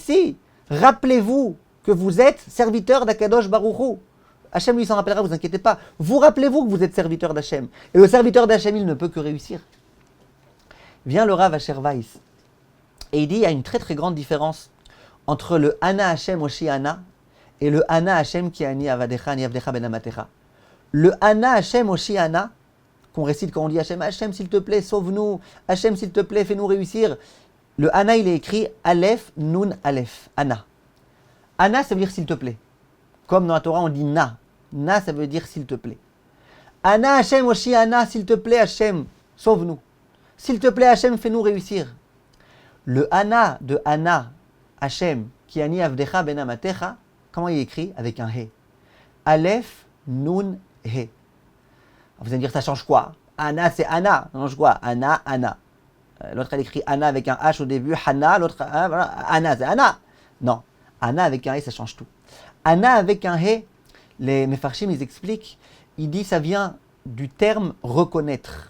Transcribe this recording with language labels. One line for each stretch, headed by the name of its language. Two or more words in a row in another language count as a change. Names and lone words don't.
French: Si, rappelez-vous que vous êtes serviteur d'
Hebrew: הקדוש ברוך הוא.
French: Hachem lui s'en rappellera, vous inquiétez pas. Vous rappelez-vous que vous êtes serviteur d'Hachem. Et le serviteur d'Hachem, il ne peut que réussir. Vient le Rav Asher Weiss et il dit il y a une très très grande différence entre le
Hebrew: אנא השם הושיעה נא
French: et le
Hebrew: אנה השם כי אני עבדך אני עבדך בן אמתך.
French: Le
Hebrew: אנא השם הושיעה נא,
French: qu'on récite quand on dit Hashem, Hashem s'il te plaît, sauve-nous, Hashem s'il te plaît, fais-nous réussir. Le Ana, il est écrit Aleph, Nun, Aleph, Ana. Ana, ça veut dire s'il te plaît. Comme dans la Torah, on dit Na. Na, ça veut dire s'il te plaît.
Hebrew: אנא השם הושיעה נא,
French: s'il te plaît, Hashem, sauve-nous. S'il te plaît, Hashem, fais-nous réussir. Le Ana de Ana,
Hebrew: השם, כי אני עבדך בן אמתך,
French: comment il est écrit? Avec un He. Aleph, Nun, He. Vous allez me dire, ça change quoi? Ana, c'est Ana. Ça change quoi? Ana, Ana. L'autre, elle écrit Ana avec un H au début, Hana, l'autre, voilà, Ana, c'est Ana. Non, Ana avec un He, ça change tout. Ana avec un He, les Mefarshim, ils expliquent, ils disent, ça vient du terme reconnaître.